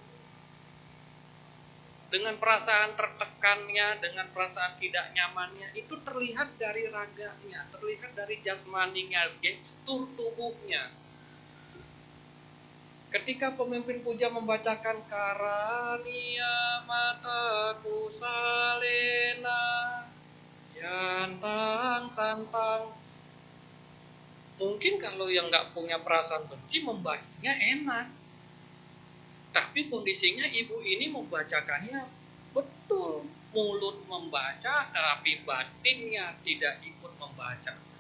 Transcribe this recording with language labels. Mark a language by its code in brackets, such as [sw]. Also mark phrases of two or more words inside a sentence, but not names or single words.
[id] Dengan perasaan tertekannya, dengan perasaan tidak nyamannya, itu terlihat dari raganya, terlihat dari jasmaninya, gestur tubuhnya. Ketika pemimpin puja membacakan [pi] Karania mataku salena yantang santang, [id] mungkin kalau yang nggak punya perasaan benci membacanya enak. Tapi kondisinya ibu ini membacakannya betul. Mulut membaca, tapi batinnya tidak ikut membaca.